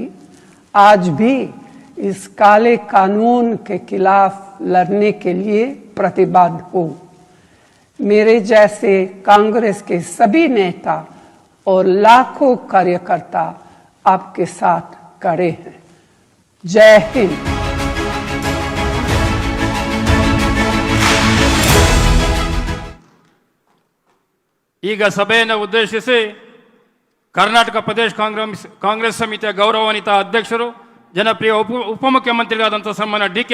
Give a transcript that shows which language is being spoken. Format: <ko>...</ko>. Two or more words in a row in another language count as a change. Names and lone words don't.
<hi>आज भी इस काले कानून के खिलाफ लड़ने के लिए प्रतिबद्ध हूँ। मेरे जैसे कांग्रेस के सभी नेता और लाखों कार्यकर्ता आपके साथ खड़े हैं। जय हिंद।</hi> <kn>ಈಗ ಸಭೆಯನ್ನು ಉದ್ದೇಶಿಸಿ ಕರ್ನಾಟಕ ಪ್ರದೇಶ ಕಾಂಗ್ರೆಸ್ ಸಮಿತಿಯ ಗೌರವಾನ್ವಿತ ಅಧ್ಯಕ್ಷರು ಜನಪ್ರಿಯ ಉಪಮುಖ್ಯಮಂತ್ರಿಗಳಾದಂಥ ಸನ್ಮಾನ್ಯ ಡಿ.ಕೆ.</kn>